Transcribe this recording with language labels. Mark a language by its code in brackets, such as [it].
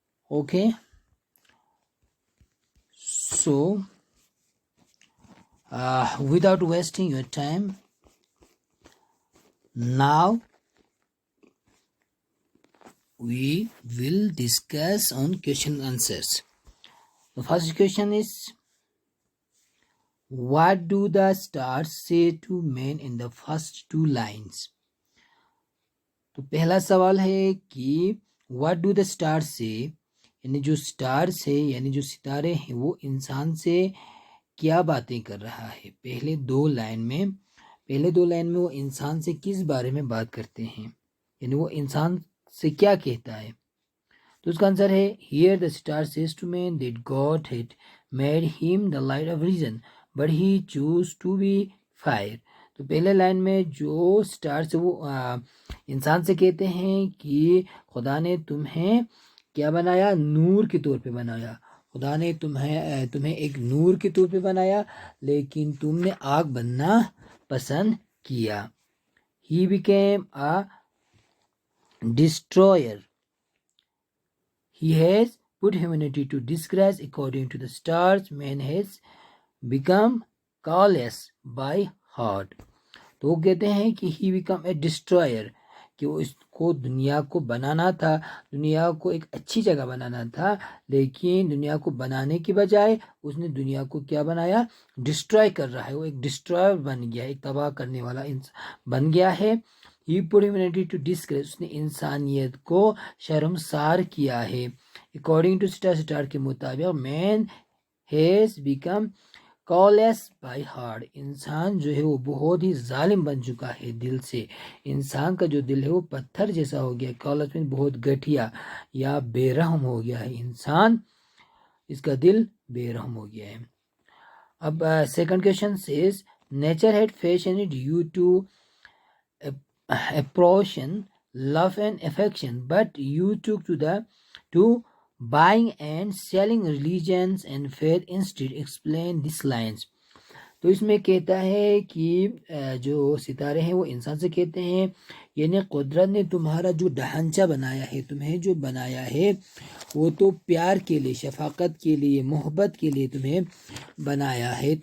[en] Okay, so without wasting your time, now we will discuss on question and answers. The first question is, what do the stars say to men in the first two lines? [hi] तो पहला सवाल है कि [en] what do the stars say, [hi] यानी जो stars है यानी जो सितारे हैं वो इंसान से क्या बातें कर रहा है। पहले दो लाइन में वो इंसान से किस बारे में बात करते हैं, यानी वो इंसान से क्या कहता है। तो उसका आंसर है [en] Here the star says to man that God had made him the light of reason but he choose to be fire. [hi] तो पहले लाइन में जो स्टार से वो इंसान से कहते हैं कि खुदा ने तुम्हें क्या बनाया, नूर के तौर पे बनाया। खुदा ने तुम्हें एक नूर के तौर पे बनाया, लेकिन तुमने आग बनना पसंद किया। [en] He became a destroyer. He has put humanity to disgrace according to the stars. Man has become callous by heart. [hi] तो वो कहते हैं कि [en] he become a destroyer, [hi] कि वो इसको दुनिया को बनाना था, दुनिया को एक अच्छी जगह बनाना था, लेकिन दुनिया को बनाने की बजाय उसने दुनिया को क्या बनाया, डिस्ट्रॉय कर रहा है। वो एक डिस्ट्रॉयर बन गया, एक तबाह करने वाला बन गया है। [en] He put humanity to disgrace, [hi] उसने इंसानियत को शर्मसार किया है। [en] According to [hi] स्टार के मुताबिक [en] man has become callous by heart, [hi] इंसान जो है वो बहुत ही जालिम बन चुका है दिल से। इंसान का जो दिल है वो पत्थर जैसा हो गया। कॉलस में बहुत घटिया या बेरहम हो गया है इंसान, इसका दिल बेरहम हो गया है। [en] अब second question says nature had fashioned you to approach love and affection, but you took to buying and selling religions and faith instead. Explain these lines. [hi] तो इसमें कहता है कि जो सितारे हैं वो इंसान से कहते हैं, यानी कुदरत ने तुम्हारा जो ढांचा बनाया है, तुम्हें जो बनाया है वो तो प्यार के लिए, शफाकत के लिए, मोहब्बत के लिए तुम्हें बनाया है।